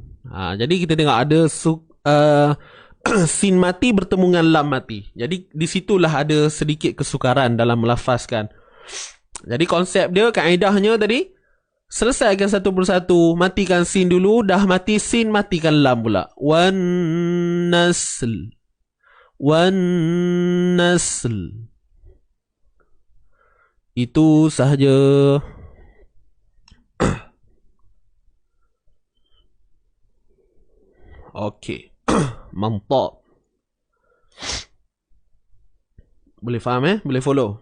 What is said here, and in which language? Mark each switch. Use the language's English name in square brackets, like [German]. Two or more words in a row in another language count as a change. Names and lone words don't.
[Malay] Jadi kita tengok ada sin mati bertemu dengan lam mati. Jadi di situlah ada sedikit kesukaran dalam melafazkan. Jadi konsep dia, kaedahnya tadi, selesaikan satu persatu. Matikan sin dulu. Dah mati sin, matikan lam pula. [Arabic] Wan nasl. Wan nasl. [Malay] Itu sahaja. Okey. Mantap. Boleh faham Boleh follow?